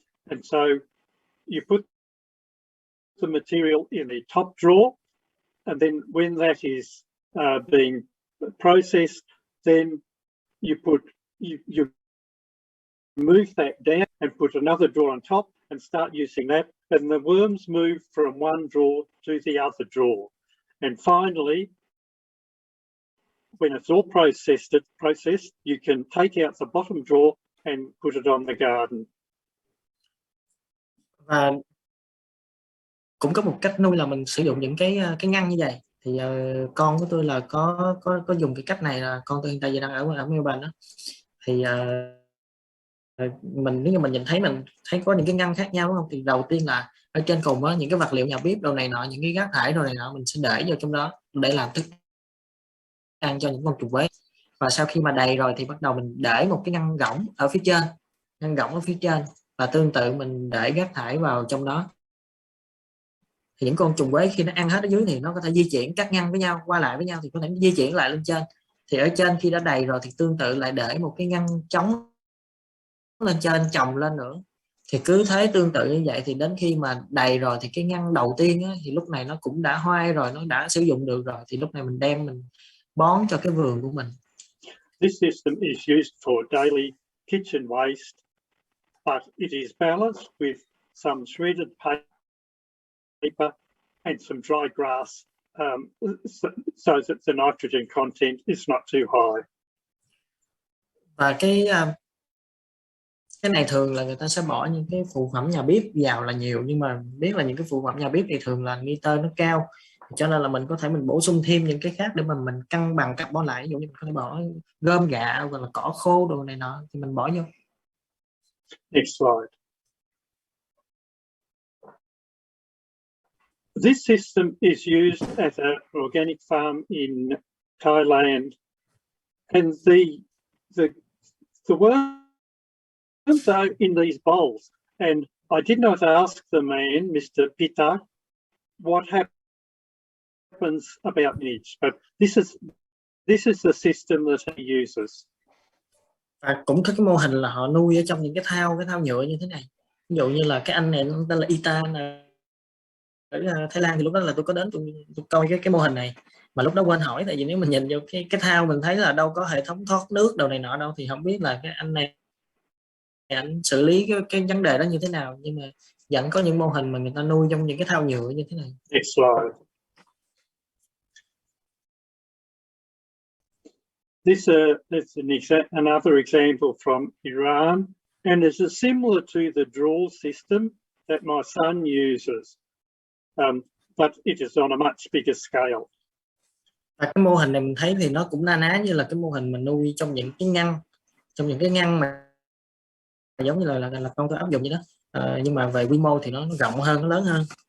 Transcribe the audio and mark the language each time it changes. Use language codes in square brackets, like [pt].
[en] And so you put the material in the top drawer, and then when that is being processed, then you move that down and put another drawer on top and start using that, and the worms move from one drawer to the other drawer. And finally, when it's all processed, you can take out the bottom drawer and put it on the garden. [vi] Và cũng có một cách nuôi là mình sử dụng những cái ngăn như vậy. Thì con của tôi là có dùng cái cách này, là con tôi hiện tại đang ở Melbourne đó. Thì nếu như mình nhìn thấy có những cái ngăn khác nhau đúng không? Thì đầu tiên là ở trên cùng á, những cái vật liệu nhà bếp đồ này nọ, những cái rác thải đồ này nọ mình sẽ để vào trong đó để làm thức ăn cho những con trùng quế. Và sau khi mà đầy rồi thì bắt đầu mình để một cái ngăn rỗng ở phía trên, và tương tự mình để rác thải vào trong đó. Thì những con trùng quế khi nó ăn hết ở dưới thì nó có thể di chuyển các ngăn với nhau, qua lại với nhau, thì có thể di chuyển lại lên trên. Thì ở trên khi đã đầy rồi thì tương tự lại để một cái ngăn trống lên trên chồng lên nữa. Thì cứ thế tương tự như vậy, thì đến khi mà đầy rồi thì cái ngăn đầu tiên á, thì lúc này nó cũng đã hoai rồi, nó đã sử dụng được rồi, thì lúc này mình đem mình bón cho cái vườn của mình. [en] This system is used for daily kitchen waste, but it is balanced with some shredded paper and some dry grass so that the nitrogen content is not too high. [vi] Và cái này thường là người ta sẽ bỏ những cái phụ phẩm nhà bếp vào là nhiều, nhưng mà biết là những cái phụ phẩm nhà bếp thì thường là nitơ nó cao, cho nên là mình có thể mình bổ sung thêm những cái khác để mà mình cân bằng carbon lại. Ví dụ như mình có thể bỏ gom gạo hoặc là cỏ khô đồ này nọ thì mình bỏ vô. [en] Next slide. This system is used at an organic farm in Thailand, and the worms are in these bowls. And I did not ask the man, Mr. Pitta, what happens about niche, but this is the system that he uses. [vi] Và cũng có cái mô hình là họ nuôi ở trong những cái thao nhựa như thế này. Ví dụ như là cái anh này nó tên là Ita ở Thái Lan, thì lúc đó là tôi có đến tôi coi cái mô hình này, mà lúc đó quên hỏi, tại vì nếu mình nhìn vô cái thao mình thấy là đâu có hệ thống thoát nước đầu này nọ đâu, thì không biết là cái anh này anh xử lý cái vấn đề đó như thế nào. Nhưng mà vẫn có những mô hình mà người ta nuôi trong những cái thao nhựa như thế này. [en] Next slide. This is another example from Iran, and it's similar to the draw system that my son uses, but it is on a much bigger scale. [vi] Và cái mô hình này mình thấy thì nó cũng na ná như là cái mô hình mình nuôi trong những cái ngăn mà giống như là con tôi áp dụng như đó, nhưng mà về quy mô thì nó rộng hơn, nó lớn hơn.